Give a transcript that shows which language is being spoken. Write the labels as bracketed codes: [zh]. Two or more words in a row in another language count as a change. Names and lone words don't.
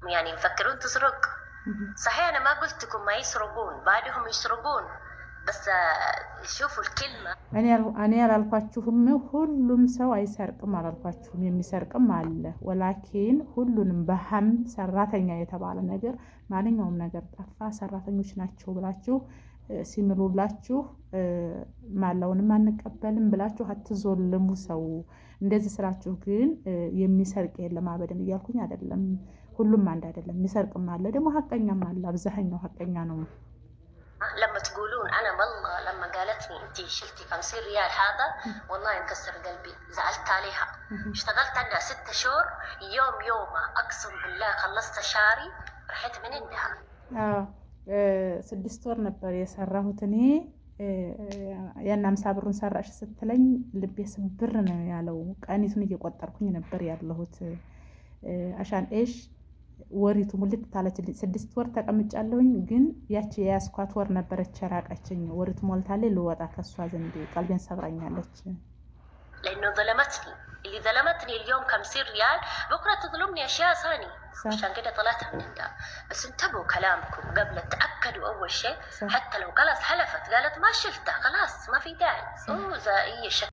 [ar] يعني يفكرون تسرق. صحيح أنا ما قلت لكم ما يسرقون، بعدهم يسرقون، بس شوفوا الكلمة. [am] እኔ ያላልኳችሁም ሁሉም ሰው አይሰርቅም አላልኳችሁም፣ የሚሰርቅም አለ። ወላኪን ሁሉንም በሀም ሰራተኛ የተባለ ነገር ማንኛውም ነገር ጠፋ ሰራተኞች ናቸው ብላችሁ ሲምሉላችሁ ማላውንም አንቀበልም ብላችሁ አትዞልሙ ሰው። እንደዚህ ስራችሁ ግን የሚሰርቅ የለም አበደን እያልኩኝ አይደለም። ሁሉም አንድ አይደለም፣ የሚሰርቅም አለ ደግሞ ሀቀኛም አለ። አብዛኛው ሀቀኛ ነው። [ar] لما تقولون انا والله لما قالتني انت شلتي 50 ريال هذا والله انكسر قلبي، زعلت عليها. اشتغلت عندها 6 شهور، يوم يومها اقسم بالله خلصت شهري رحت من عندها. [am] 6 ወር ነበር የሰራሁት እኔ። ያን 50 ብሩን ሰራሽ ስትለኝ ልቤ ስብር ነው ያለው። ቀኒቱን እየቆጠርኩኝ ነበር ያለሁት። አሻን ኤሽ ወሪቱ ሙልት ታለችልኝ። 6 ወር ተቀምጫለሁኝ። ግን ያቺ የያዝኳት ወር ነበረች ራቀችኝ። ወሪቱ ሞልታለች። ልወጣ ከሷ ዘንድ ቀልቤን ሰብራኛለች። [ar] لانه ظلمتني، اللي ظلمتني اليوم 50 ريال بكره تظلمني اشياء ثانيه، عشان كده طلعت من عندها. بس انتبهوا كلامكم قبل، تاكدوا اول شيء. حتى لو خلاص حلفت قالت ما شلتها خلاص ما في داعي. زي